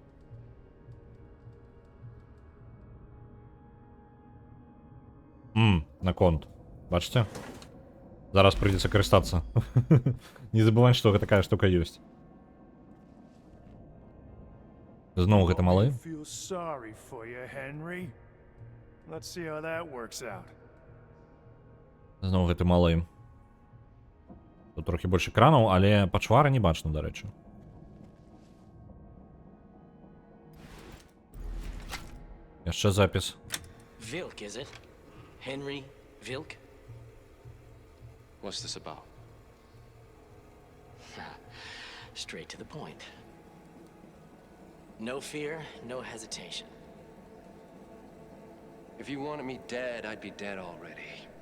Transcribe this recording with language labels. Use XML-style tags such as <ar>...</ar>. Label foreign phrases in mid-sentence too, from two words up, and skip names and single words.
<be>На конт. Бачыце? Зараз прыйдзецца карыстацца. Не забываць, што такая штука ёсць. Зноў гэта малы.</be> <en>Feel sorry for you, Henry. Let's see how that works out.</en> <be>Зноў гэты малы. Тут трохі больш экранаў, але пачвара не бачна, дарэчы. Яшчэ запіс.</be> <en>Vilk, is it? Henry Vilk? What's this about? Straight to the point. No fear, no hesitation. If you wanted me dead, I'd be dead already.</en>